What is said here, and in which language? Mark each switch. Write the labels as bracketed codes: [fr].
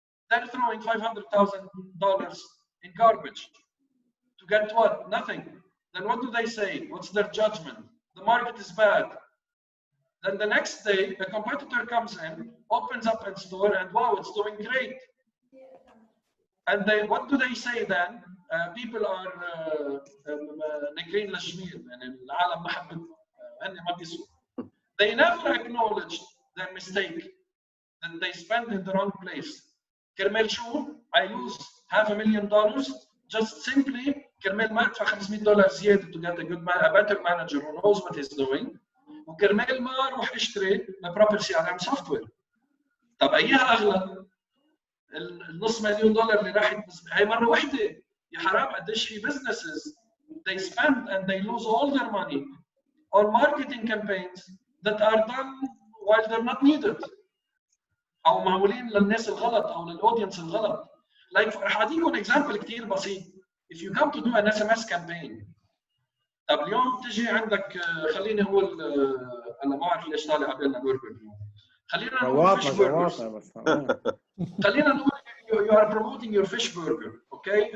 [en] They're throwing $500,000 in garbage. To get what? Nothing. Then what do they say? What's their judgment? The market is bad. Then the next day, a competitor comes in, opens up a store, and wow, it's doing great. And they, what do they say then? People are [ar] ناكرين للجميل يعني العالم ما حبتهم هن ما بيسوا. [en] They never acknowledge their mistake that they spent in the wrong place. [ar] كرمال شو? [en] I lose $500,000 just simply [ar] كرمال ما ادفع [en] $500 [ar] زيادة [en] to get a better manager who knows what he's doing. [ar] وكرمال ما اروح اشتري [en] proper CRM software. [ar] طب ايها اغلى؟ النص مليون دولار اللي راحت هي مره واحده. يا حرام قديش في [en] businesses they spend and they lose all their money on marketing campaigns that are done while they're not needed. [ar] او معمولين للناس الغلط او للاودينس الغلط. Like رح اعطيكم example كثير بسيط. [en] If you come to do an SMS campaign. [ar] طب اليوم تجي عندك خليني اقول انا ما اعرف ليش طالع قبلنا برجر اليوم. خلينا نقول [en] fish burgers. خلينا نقول you are promoting your fish burger, okay?